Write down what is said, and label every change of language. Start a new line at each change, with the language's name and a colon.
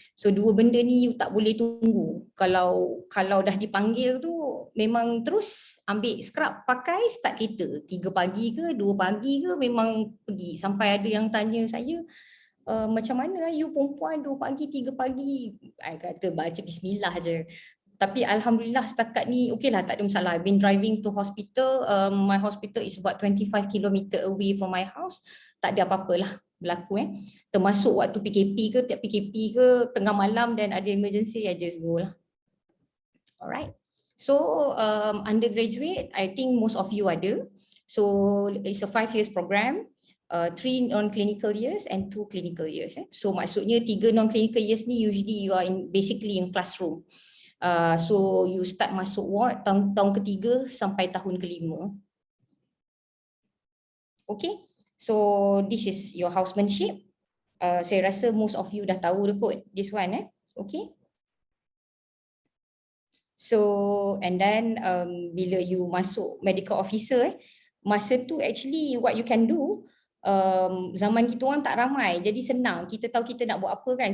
Malay: So dua benda ni you tak boleh tunggu. Kalau dah dipanggil tu memang terus ambil scrub, pakai, start kereta 3 pagi ke 2 pagi ke memang pergi. Sampai ada yang tanya saya, macam mana you perempuan 2 pagi 3 pagi? I kata baca bismillah je. Tapi alhamdulillah setakat ni okey lah, tak ada masalah.
English: I've been driving to hospital. My hospital is about 25 km away from my house.
Malay: Tak ada apa-apalah berlaku. Termasuk waktu PKP ke, tiap PKP ke, tengah malam dan ada emergency,
English: I just go
Malay: lah. Alright. So undergraduate, I think most of you ada.
English: So it's a 5 years program. 3 non-clinical years and 2 clinical years. So
Malay: maksudnya
English: 3 non-clinical years ni usually you are basically in classroom. So you start
Malay: masuk ward tahun ketiga sampai tahun kelima.
English: Okay, so this is your housemanship.
Malay: Saya rasa
English: most of you
Malay: dah tahu kot
English: this one.
Malay: Okay. So and then bila you masuk medical officer, masa tu actually
English: what you can do,
Malay: zaman kita orang tak ramai, jadi senang, kita tahu kita nak buat apa kan.